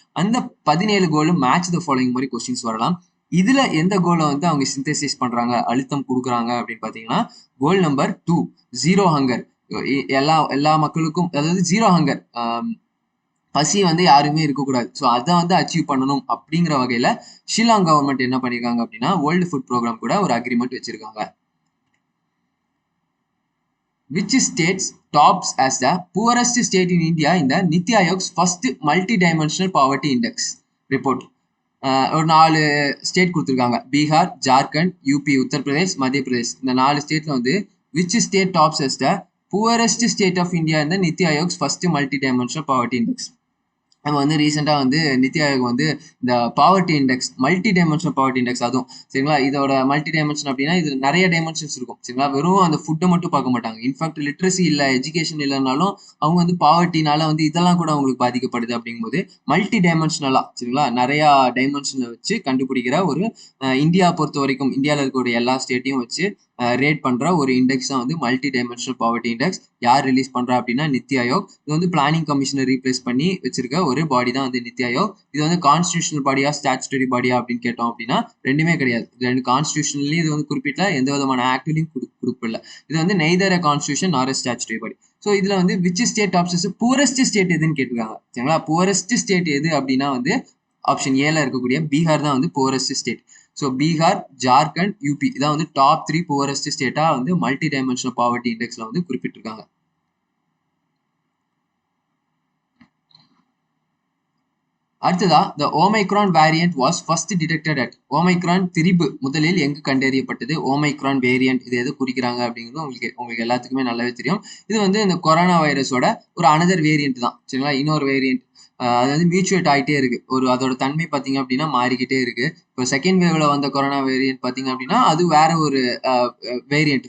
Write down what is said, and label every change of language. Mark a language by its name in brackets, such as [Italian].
[Tamil] அந்த 17 கோலும் match the following மாதிரி கொஸ்டின்ஸ் வரலாம். இதுல எந்த கோலை வந்து அவங்க சிந்தசைஸ் பண்றாங்க, அழுத்தம் கொடுக்குறாங்க அப்படின்னு பாத்தீங்கன்னா கோல் நம்பர் 2 ஜீரோ ஹங்கர். எல்லா மக்களுக்கும், அதாவது ஜீரோ ஹங்கர், பசி வந்து யாருமே இருக்கக்கூடாது. ஸோ அதை வந்து அச்சீவ் பண்ணணும் அப்படிங்கிற வகையில ஷில்லாங் கவர்மெண்ட் என்ன பண்ணிருக்காங்க அப்படின்னா வேர்ல்டு ஃபுட் ப்ரோக்ராம் கூட ஒரு அக்ரிமெண்ட் வச்சிருக்காங்க. [English] Which states tops as the poorest state in India in the Niti Aayog's first multi-dimensional poverty index report? [Tamil] ஒரு 4 ஸ்டேட் கொடுத்துருக்காங்க. பீகார், ஜார்க்கண்ட், யூபி, உத்தரப்பிரதேஷ், மத்திய பிரதேஷ். இந்த 4 ஸ்டேட்ல வந்து [English] Which state tops as the poorest state of India in the Niti Aayog's first multi-dimensional poverty index? [Tamil] நம்ம வந்து ரீசெண்டாக வந்து நித்தி ஆயோக் வந்து இந்த poverty index, multi dimensional poverty index, அதுவும் சரிங்களா. இதோட மல்டி டைமென்ஷன் அப்படின்னா இது நிறைய டைமென்ஷன்ஸ் இருக்கும் சரிங்களா. வெறும் அந்த ஃபுட்டை மட்டும் பார்க்க மாட்டாங்க. இன்ஃபேக்ட் லிட்ரஸி இல்லை, எஜுகேஷன் இல்லைனாலும் அவங்க வந்து பாவர்ட்டினால வந்து இதெல்லாம் கூட அவங்களுக்கு பாதிக்கப்படுது. அப்படிங்கும்போது மல்டி டைமென்ஷனலா சரிங்களா நிறைய டைமென்ஷனை வச்சு கண்டுபிடிக்கிற ஒரு இந்தியா பொறுத்த வரைக்கும் இந்தியாவில் இருக்கக்கூடிய எல்லா ஸ்டேட்டையும் வச்சு ரேட் பண்ற ஒரு இண்டெக்ஸ் தான் வந்து மல்டி டைமென்ஷனல் பாவர்ட்டி இண்டெக்ஸ். யார் ரிலீஸ் பண்றா அப்படின்னா நித்தி ஆயோக். இது வந்து பிளானிங் கமிஷனை ரீப்ளேஸ் பண்ணி வச்சிருக்க ஒரு பாடி தான் வந்து நித்தி ஆயோக். இது வந்து கான்ஸ்டிடியூஷனல் பாடியா ஸ்டாச்சுட்டரி பாடியா அப்படின்னு கேட்டோம் அப்படின்னா ரெண்டுமே கிடையாது. இது ரெண்டு கான்ஸ்டிடியூஷன்லயும் இது வந்து குறிப்பிட்ட எந்த விதமான ஆக்ட்லயும் கொடுக்கல. இது வந்து நெய்தர் கான்ஸ்டிடியூஷன் ஆர் ஸ்டாச்சுட்டரி பாடி. ஸோ இதுல வந்து which state options poorest state எதுன்னு கேட்டிருக்காங்க சரிங்களா. பூரஸ்ட் ஸ்டேட் எது அப்படின்னா வந்து ஆப்ஷன் ஏல இருக்கக்கூடிய பீகார் தான் வந்து poorest state. So Bihar, Jharkhand, UP இதான் வந்து டாப் 3 புவரஸ்ட் ஸ்டேட்டா வந்து மல்டி டைமென்ஷனல் பாவர்ட்டி இண்டெக்ஸ்ல வந்து குறிப்பிட்டிருக்காங்க. அடுத்ததா [English] the Omicron variant was first detected at. [Tamil] Omicron திரிபு முதலில் எங்கு கண்டறியப்பட்டது? ஓமைக்ரான் வேரியன்ட் இது எது குறிக்கிறாங்க அப்படிங்கிறது உங்களுக்கு எல்லாத்துக்குமே நல்லாவே தெரியும். இது வந்து இந்த கொரோனா வைரஸோட ஒரு அனதர் வேரியன்ட் தான் சரிங்களா. இன்னொரு வேரியன்ட் அது வந்து மியூச்சுவேட் ஆகிட்டே இருக்கு. அதோட தன்மை பார்த்தீங்க அப்படின்னா மாறிக்கிட்டே இருக்கு. இப்போ செகண்ட் வேவ்ல வந்த கொரோனா வேரியன்ட் பார்த்தீங்க அப்படின்னா அது வேற ஒரு வேரியன்ட்.